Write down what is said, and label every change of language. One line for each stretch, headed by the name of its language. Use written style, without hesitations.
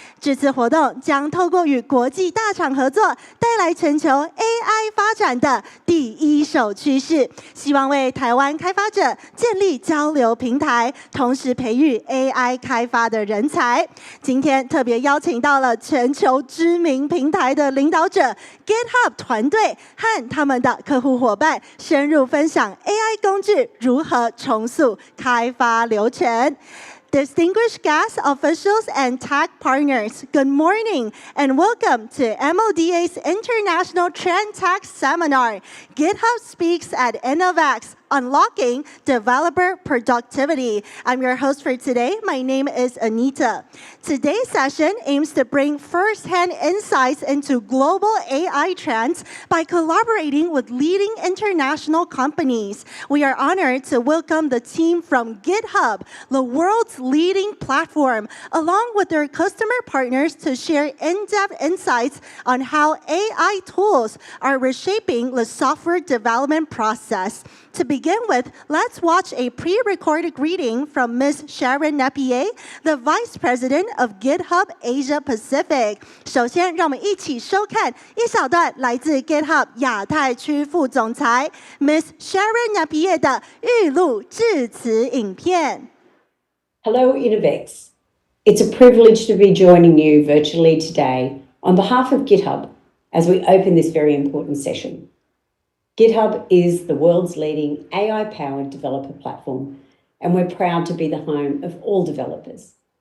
Chinese: 这次活动将透过与国际大厂合作，带来全球 AI 发展的第一手趋势，希望为台湾开发者建立交流平台，同时培育 AI 开发的人才。今天特别邀请到了全球知名平台的领导者 GitHub 团队和他们的客户伙伴，深入分享 AI 工具如何重塑开发流程。
English: Distinguished guests, officials, and tech partners, good morning and welcome to MODA's International Trend Tech Seminar, GitHub Speaks at InnoVEX, Unlocking Developer Productivity. I'm your host for today. My name is Anita. Today's session aims to bring first-hand insights into global AI trends by collaborating with leading international companies. We are honored to welcome the team from GitHub, the world's leading platform, along with their customer partners to share in-depth insights on how AI tools are reshaping the software development process. To begin with, let's watch a pre-recorded greeting from Ms. Sharon, the Vice President of GitHub Asia Pacific.
Chinese: 首先，让我们一起收看一小段来自 GitHub 亚太区副总裁 Ms. Sharon 的预录致辞影片。
English: Hello, InnoVEX. It's a privilege to be joining you virtually today on behalf of GitHub as we open this very important session. GitHub is the world's leading AI-powered developer platform, and we're proud to be the home of all developers.